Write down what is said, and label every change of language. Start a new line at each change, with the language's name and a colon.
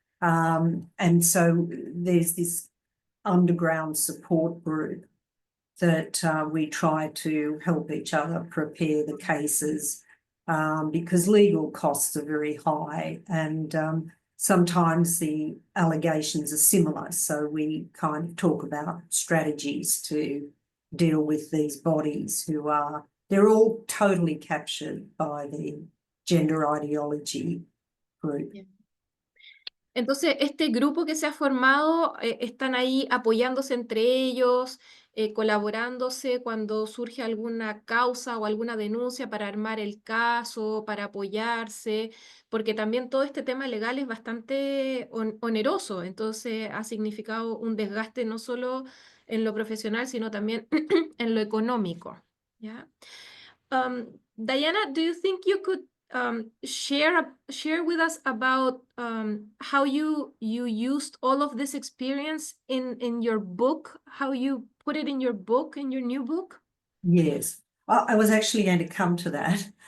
English: And so there's this underground support group that we try to help each other prepare the cases, because legal costs are very high, and sometimes the allegations are similar. So we kind of talk about strategies to deal with these bodies they're all totally captured by the gender ideology group. Yeah.
Spanish: Entonces, este grupo que se ha formado, están ahí apoyándose entre ellos, colaborándose cuando surge alguna causa o alguna denuncia para armar el caso, para apoyarse, porque también todo este tema legal es bastante oneroso, entonces ha significado un desgaste no solo en lo profesional, sino también en lo económico. ¿Ya?
English: Diana, do you think you could share with us about how you used all of this experience in your book, how you put it in your book, in your new book? Yes, I was actually going to come to that.